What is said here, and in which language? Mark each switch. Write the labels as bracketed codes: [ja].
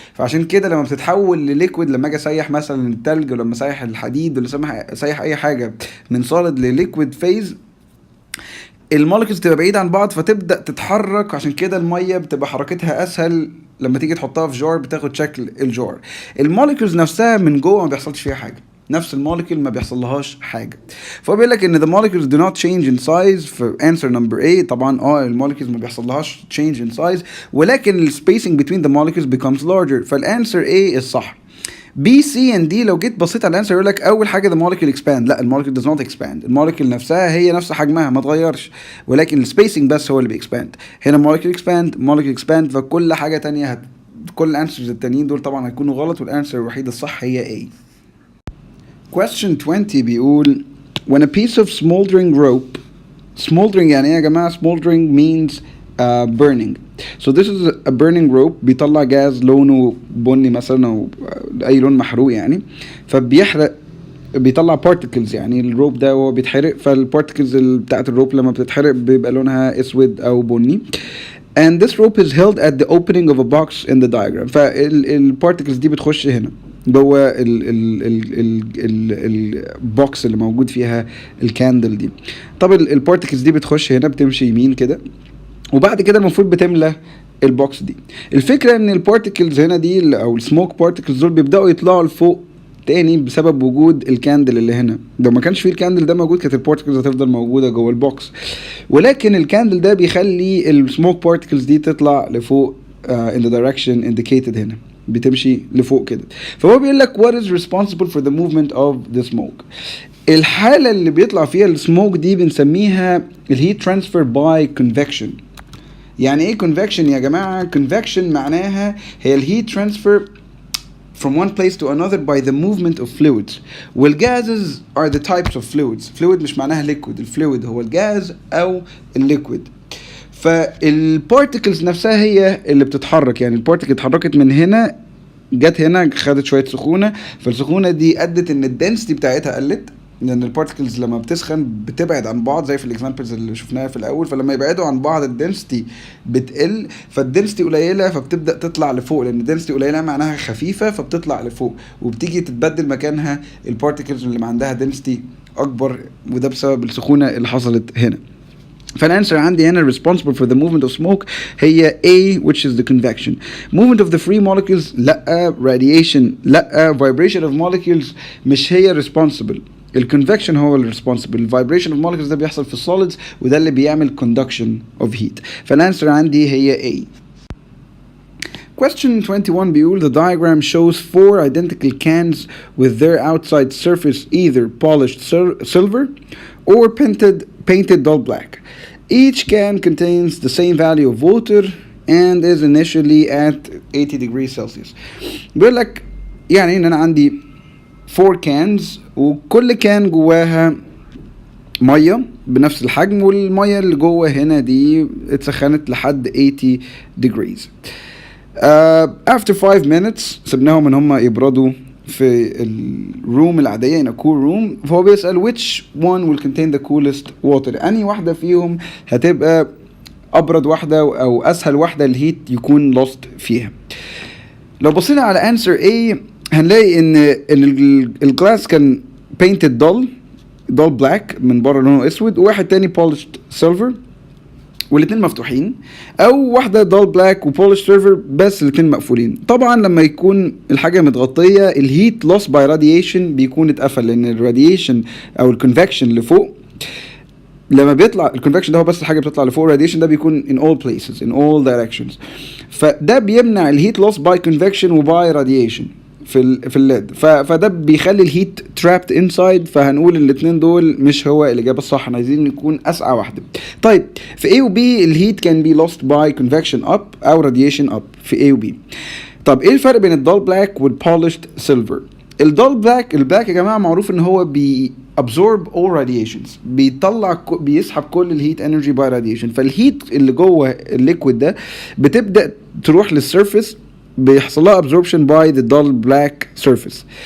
[ar] فعشان كده لما بتتحول لليكويد، لما اجي اسيح مثلا التلج ولما اسيح الحديد ولا اسيح اي حاجه من سوليد لليكويد فيز، الموليكولز تبقى بعيدة عن بعض فتبدأ تتحرك. عشان كده المية بتبقى حركتها أسهل لما تيجي تحطها في جار، بتاخد شكل الجار. الموليكولز نفسها من جوه ما بيحصلش فيها حاجة، نفس الموليكول ما بيحصل لهاش حاجة. فهو بيقول لك إن [en] the molecules do not change in size. في answer number A [ar] طبعا الموليكولز ما بيحصل لهاش [en] change in size، ولكن ال spacing between the molecules becomes larger. [ar] فالانسر A الصح. B, C and D لو جيت بصيت على الانسر يقول لك اول حاجه [en] the molecule expand. [ar] لا، الموليكول [en] does not expand. [ar] الموليكول نفسها هي نفس حجمها ما اتغيرش، ولكن السبيسنج بس هو اللي بيكسباند. هنا [en] molecule expand [ar] فكل حاجه تانية كل الانسرز التانيين دول طبعا هيكونوا غلط، والانسر الوحيد الصح هي A. [en] Question 20 بيقول when a piece of smoldering rope. smoldering يعني ايه يا جماعه؟ smoldering means burning. So this is a burning rope [ar] بيطلع جاز لونه بني مثلا او اي لون محروق يعني، فبيحرق، بيطلع particles. يعني الروب ده هو بيتحرق، فالبارتكلز بتاعت الروب لما بتتحرق بيبقى لونها اسود او بني. [en] And this rope is held at the opening of a box in the diagram. [ar] فالبارتكلز دي بتخش هنا. جوه البوكس اللي موجود فيها الكاندل دي. طب البارتكلز دي بتخش هنا، بتمشي يمين كده، وبعد كده المفروض بتملى البوكس دي. الفكره ان البارتكلز هنا دي او السموك بارتكلز دول بيبداوا يطلعوا لفوق تاني بسبب وجود الكاندل اللي هنا. لو ما كانش فيه الكاندل ده موجود كانت البارتكلز هتفضل موجوده جوه البوكس، ولكن الكاندل ده بيخلي السموك بارتكلز دي تطلع لفوق [en] in the direction indicated [ar] هنا، بتمشي لفوق كده. فهو بيقول لك [en] what is responsible for the movement of the smoke. [ar] الحالة اللي بيطلع فيها السموك دي بنسميها الهيت ترانسفير باي convection. يعني ايه [en] convection يا جماعة؟ convection [ar] معناها هي الهيت ترانسفير [en] from one place to another by the movement of fluids. [ar] والجازز [en] are the types of fluids. fluid [ar] مش معناها liquid، الفلويد هو الجاز او الليكويد. فالبارتكلز نفسها هي اللي بتتحرك، يعني البارتكل اتحركت من هنا جت هنا خدت شويه سخونه، فالسخونه دي ادت ان الدنسيتي بتاعتها قلت، لان البارتكلز لما بتسخن بتبعد عن بعض زي في الاكزامبلز اللي شفناها في الاول، فلما يبعدوا عن بعض الدنسيتي بتقل، فالدنسيتي قليله فبتبدا تطلع لفوق، لان الدنسيتي قليله معناها خفيفه فبتطلع لفوق، وبتيجي تتبدل مكانها البارتكلز اللي عندها دنسيتي اكبر، وده بسبب السخونه اللي حصلت هنا. فالانسر عندي هنا [en] responsible for the movement of smoke هي A which is the convection. movement of the free molecules لا، radiation لا، vibration of molecules [ar] مش هي [en] responsible. [ar] الconvection هو اللي responsible. [en] vibration of molecules [ar] ده بيحصل في [en] solids [ar] وده اللي بيعمل [en] conduction of heat. [ar] فالانسر عندي هي A. [en] Question 21 [ar] بيقول [en] the diagram shows 4 identical cans with their outside surface either polished silver or painted dull black. Each can contains the same value of water and is initially at 80 degrees Celsius. [ar] بيقول لك يعني ان انا عندي 4 cans وكل كان جواها ميه بنفس الحجم، والميه اللي جوه هنا دي اتسخنت لحد [en] 80 degrees. After 5 minutes [ar] سبناهم ان هم يبردوا في الروم العادية [en] in a cool room. فهو بيسأل which one will contain the coolest water. [ar] أنهي واحدة فيهم هتبقى أبرد واحدة أو أسهل واحدة الهيت يكون lost فيها. لو بصينا على answer A هنلاقي إن الجلاس كان painted dull black من بره لونه أسود، وواحد تاني polished silver والاتنين مفتوحين، او واحده دال بلاك وبولش سيرفر بس الاتنين مقفولين. طبعا لما يكون الحاجه متغطيه الهيت لوس باي راديشن بيكون اتقفل، لان الراديشن او الكونفكشن اللي فوق لما بيطلع الكونفكشن ده هو بس الحاجه بتطلع لفوق، الراديشن ده بيكون [en] in all places in all directions، [ar] فده بيمنع الهيت لوس باي كونفكشن وباي راديشن في الليد، فده بيخلي الهيت [en] trapped inside. [ar] فهنقول الاثنين دول مش هو الاجابه الصح، احنا عايزين نكون اسعى واحده. طيب في [en] A و B الهيت can be lost by convection up او radiation up في A و B. [ar] طب ايه الفرق بين الدال بلاك والبولشد سيلفر؟ الدال بلاك يا جماعه معروف ان هو [en] absorb all radiations، [ar] بيسحب كل الهيت انرجي باي راديشن، فالهيت اللي جوه الليكويد ده بتبدا تروح للسيرفيس بيحصل لها absorption [en] by the dull black surface.